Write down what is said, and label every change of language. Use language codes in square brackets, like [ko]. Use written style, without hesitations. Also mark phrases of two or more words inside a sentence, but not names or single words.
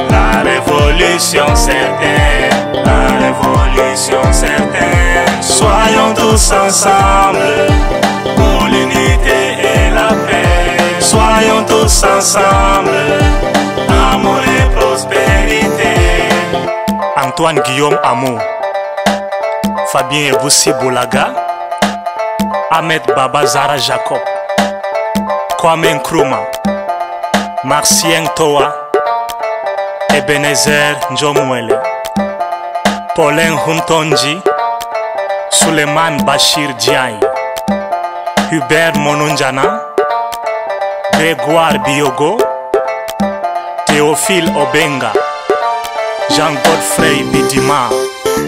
[fr] La révolution certaine, la révolution certaine. Soyons tous ensemble pour l'unité et la paix. Soyons tous ensemble, amour et prospérité. Antoine Guillaume Amou, Fabien Eboussi Boulaga, Ahmed Baba Zara Jacob, Kwame Nkrumah, Marcien Toa, Ebenezer Njomwele, Paulin Huntonji, Suleiman Bachir Diaye, Hubert Monunjana, Grégoire Biogo, Théophile Obenga, Jean-Godfrey Bidima.